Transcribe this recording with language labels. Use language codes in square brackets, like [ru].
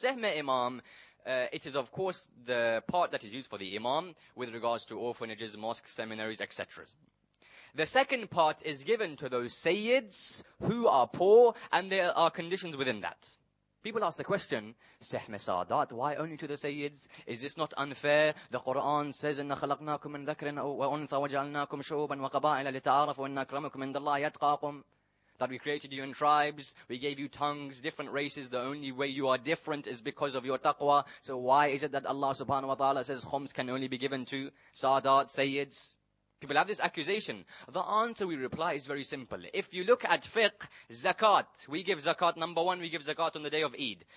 [en] Sahma imam, it is of course the part that is used for the imam with regards to orphanages, mosques, seminaries, etc. The second part is given to those sayyids who are poor, and there are conditions within that. People ask the question, Sahma Sadat, why only to the Sayyids? Is this not unfair? The Quran says, [ar] إِنَّا خَلَقْنَاكُم مِّن ذَكْرٍ وَأُنثَى وَجَعَلْنَاكُمْ شُعُوبًا وَقَبَائِلَ لِتَعَارَفُوا إِنَّ أَكْرَمَكُم عِندَ اللَّهِ يَتْقَاكُمْ. [en] That we created you in tribes, we gave you tongues, different races. The only way you are different is because of your taqwa. So why is it that Allah subhanahu wa ta'ala says khums can only be given to Sadat, Sayyids? People have this accusation. The answer we reply is very simple. If you look at fiqh, zakat, we give zakat. Number 1, we give zakat on the day of Eid.